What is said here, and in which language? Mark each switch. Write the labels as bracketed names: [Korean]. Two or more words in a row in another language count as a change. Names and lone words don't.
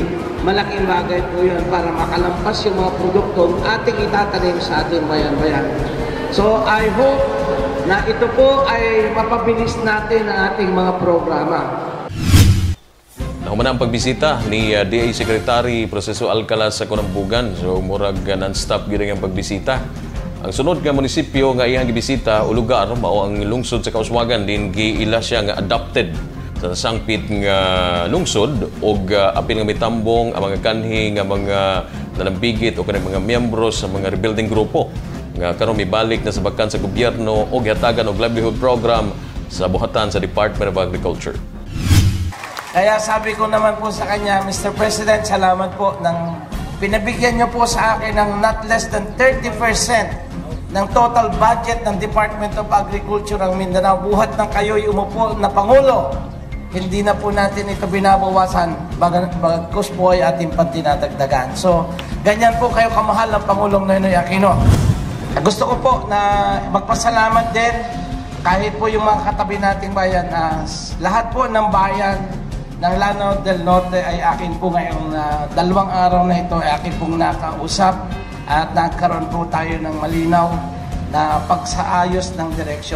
[Filipino] Malaking bagay po yun para makalampas yung mga produktong ating itatanim sa ating bayan-bayan. So [English] I hope [Filipino] na ito po ay mapabilis natin ang ating mga programa. [Cebuano] Nakumana ang pagbisita ni DA Secretary Proceso Alcala sa Kunambugan. So murag non-stop gyud ang pagbisita. Ang sunod nga munisipyo nga iyang gibisita o lugar mao ang lungsod sa Kauswagan, din giila siya nga adopted sa sangpit nga lungsod og apil nga mitambong ang mga kanhi nga mga nanambigit o kanang mga miyembro sa mga rebuilding grupo nga karon mibalik na sa bakan sa gobyerno og hatagan og [English] livelihood program [Cebuano] sa buhatan sa Department of Agriculture. [Filipino] Kaya sabi ko naman po sa kanya, Mr. President, salamat po ng pinabigyan niyo po sa akin ng [English] not less than [Filipino] 30% ng total budget ng Department of Agriculture ang Mindanao. Buhat ng kayo'y umupo na Pangulo, hindi na po natin ito binabawasan, bagkus po ay ating pantinadagdagan. So, ganyan po kayo kamahal ng Pangulong Noynoy Aquino. Gusto ko po na magpasalamat din kahit po yung mga katabi nating bayan, lahat po ng bayan ng Lanao del Norte ay akin po ngayong 2 araw na ito ay akin pong nakausap at nagkaroon po tayo ng malinaw na pagsaayos ng direksyon.